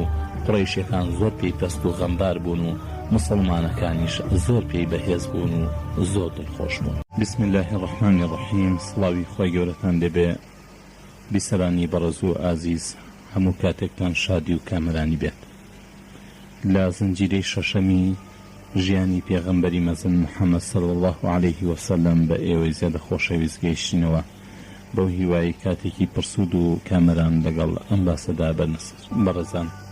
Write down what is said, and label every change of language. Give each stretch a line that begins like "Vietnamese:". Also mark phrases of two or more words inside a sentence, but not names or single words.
Central Kurdish: قوڕیشیەکان زۆر پێی پەست و غەمبار بوون و مسلمانەکانیش زۆر پێی بەهێز بوون و زۆر دڵخۆش بوون.
Arabic: بسم الله الرحمن الرحیم.
Central Kurdish: سڵاوی خۆی گەورەتان لێبێ. بیسەرانی بەڕێز و ئازیز، هەموو کاتێکتان شادی و کامەرانی بێت. لە زنجیرەی شەشەمی ژیانی پێغەمبەری مەزن محەممەد
Arabic: صلی الله عليه وسلم
Central Kurdish: بە ئێوەی زیادە خۆشەویست گەیشتینەوە بەو هیوایی کاتێکی پرسود و کامەران لەگەڵ ئەم باسەدا بەڕێزان.